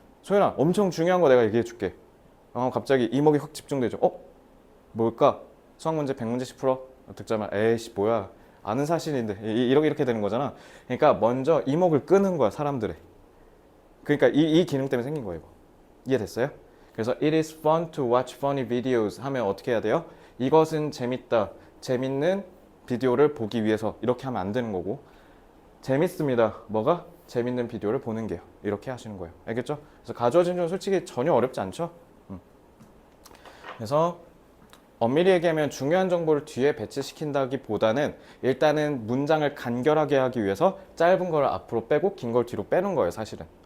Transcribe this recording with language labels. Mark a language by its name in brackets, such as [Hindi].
[Korean] 소연아, 엄청 중요한 거 내가 얘기해 줄게. 갑자기 이목이 확 집중되죠. 뭘까? 수학 문제 100문제씩 풀어? 듣자마자 에이씨 뭐야, 아는 사실인데. 이렇게 되는 거잖아. 그러니까 먼저 이목을 끄는 거야, 사람들의. 그러니까 이 기능 때문에 생긴 거예요. 이거. 이해됐어요? 그래서 [English] it is fun to watch funny videos [Korean] 하면 어떻게 해야 돼요? 이것은 재밌다, 재밌는 비디오를 보기 위해서, 이렇게 하면 안 되는 거고, 재밌습니다, 뭐가? 재밌는 비디오를 보는 게요. 이렇게 하시는 거예요. 알겠죠? 그래서 가주어 진주어는 솔직히 전혀 어렵지 않죠? 그래서 엄밀히 얘기하면 중요한 정보를 뒤에 배치시킨다기보다는 일단은 문장을 간결하게 하기 위해서 짧은 걸 앞으로 빼고 긴 걸 뒤로 빼는 거예요, 사실은.